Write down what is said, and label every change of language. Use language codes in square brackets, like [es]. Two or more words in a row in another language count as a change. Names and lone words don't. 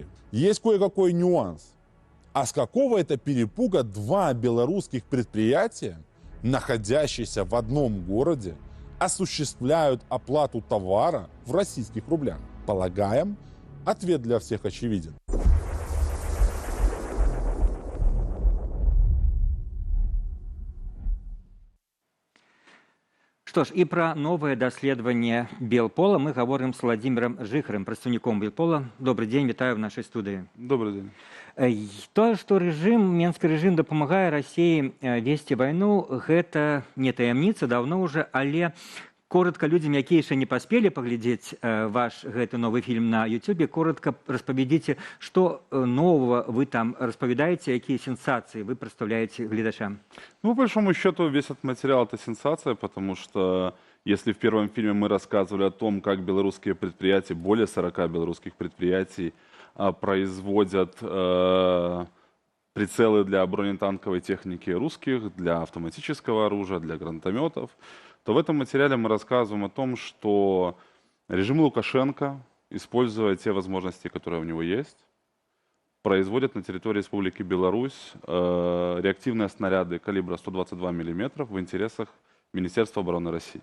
[ru] Есть кое-какой нюанс. А с какого это перепуга 2 белорусских предприятия, находящиеся в одном городе, осуществляют оплату товара в российских рублях? Полагаем, ответ для всех очевиден. [be] Што ж, і пра новае даследаванне Белпола мы гаворым з Владзімірам Жыхарам, прадстаўніком Белпола. Добры дзень, вітаю в нашай студыі. [ru] Добрый день. [be] Тое, што менскі рэжым дапамагае Расіі весці вайну, гэта не таямніца, даўно ўжо, але коротка людзям, якія яшчэ не паспелі паглядзець ваш гэты новы фільм на Ютубе, коротка распавядзіце, што нового вы там распавядаеце, якія сенсацыі вы прадстаўляеце гледачам. Ну, [ru] по большому счету, весь этот материал – это сенсация, потому что если в первом фильме мы рассказывали о том, как белорусские предприятия, более 40 белорусских предприятий, производят прицелы для бронетанковой техники русских, для автоматического оружия, для гранатометов, то в этом материале мы рассказываем о том, что режим Лукашенко, используя те возможности, которые у него есть, производит на территории Республики Беларусь реактивные снаряды калибра 122 мм в интересах Министерства обороны России.